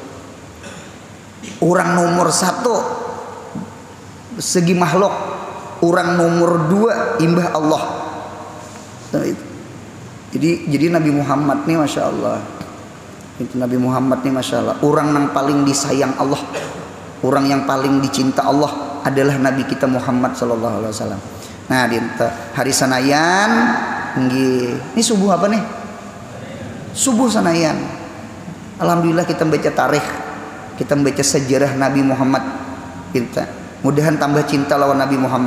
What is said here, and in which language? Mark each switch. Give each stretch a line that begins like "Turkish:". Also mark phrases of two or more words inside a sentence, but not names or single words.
Indonesian: Orang nomor satu segi makhluk, orang nomor dua imbah Allah. Jadi Nabi Muhammad nih
Arabic: ما شاء الله,
Indonesian: itu Nabi Muhammad nih
Arabic: ما شاء الله,
Indonesian: orang yang paling disayang Allah, orang yang paling dicinta Allah adalah Nabi kita Muhammad
Arabic: صلى الله عليه وسلم.
Indonesian: Nah di hari Sanayan, ini subuh apa nih? Subuh Sanayan. Alhamdulillah kita baca tarikh, kita baca sejarah Nabi Muhammad.
Banjar: Kita mudahan tambah cinta lawan Nabi Muhammad.